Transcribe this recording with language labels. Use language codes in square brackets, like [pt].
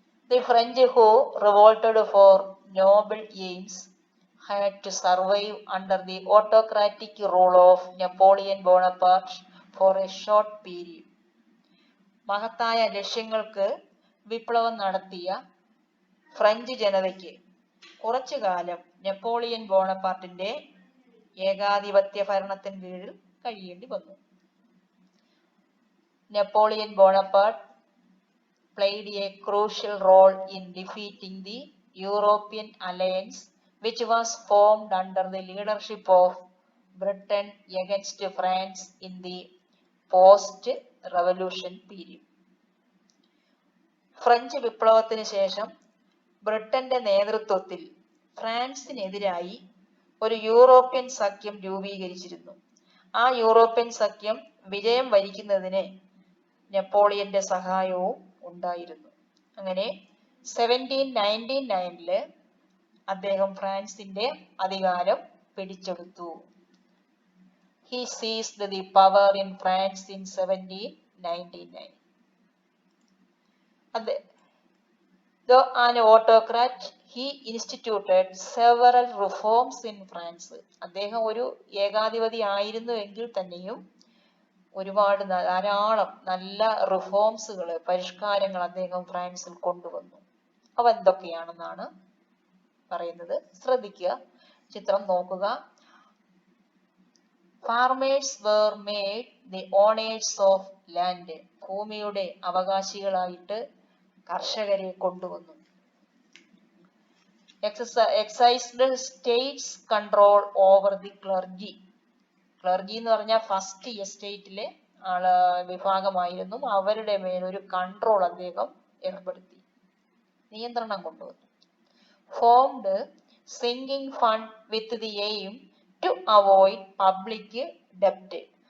[en] The French who revolted for noble aims had to survive under the autocratic rule of Napoleon Bonaparte for a short period. [ml] മഹത്തായ ലക്ഷ്യങ്ങൾക്ക് വിപ്ലവം നടത്തിയ French ജനതയ്ക്ക് കുറച്ചു കാലം Napoleon ബോണപ്പാർട്ടിന്റെ ഏകാധിപത്യ ഭരണത്തിന് കീഴിൽ കഴിയേണ്ടി വന്നു. [en] Napoleon Bonaparte played a crucial role in defeating the European alliance which was formed under the leadership of Britain against France in the post-revolution period. [ml] French വിപ്ലവത്തിന് ശേഷം ബ്രിട്ടന്റെ നേതൃത്വത്തിൽ ഫ്രാൻസിനെതിരായി ഒരു യൂറോപ്യൻ സഖ്യം രൂപീകരിച്ചിരുന്നു. ആ യൂറോപ്യൻ സഖ്യം വിജയം വരിക്കുന്നതിന് നെപ്പോളിയന്റെ സഹായവും ഉണ്ടായിരുന്നു. അങ്ങനെ 1799 അദ്ദേഹം ഫ്രാൻസിന്റെ അധികാരം പിടിച്ചെടുത്തു. [en] He seized the power in France in 1799. Though an autocrat, he instituted several reforms in France. [ml] അദ്ദേഹം ഒരു ഏകാധിപതി ആയിരുന്നു എങ്കിൽ തന്നെയും ധാരാളം നല്ല റിഫോംസുകൾ, പരിഷ്കാരങ്ങൾ അദ്ദേഹം ഫ്രാൻസിൽ കൊണ്ടുവന്നു. അവ എന്തൊക്കെയാണെന്നാണ് പറയുന്നത്. ശ്രദ്ധിക്കുക, ചിത്രം നോക്കുക. [en] Farmers were made the owners of land. [ml] ഭൂമിയുടെ അവകാശികളായിട്ട് കർഷകരെ കൊണ്ടുവന്നു. [en] Exercised states control over the clergy. [ml] Clergy എന്ന് പറഞ്ഞാൽ ഫസ്റ്റ് എസ്റ്റേറ്റിലെ വിഭാഗമായിരുന്നു. അവരുടെ മേൽ ഒരു കൺട്രോൾ അദ്ദേഹം ഏർപ്പെടുത്തി, നിയന്ത്രണം കൊണ്ടുവന്നു. [en] Formed sinking fund with the aim to avoid public ഡെപ്റ്റ്.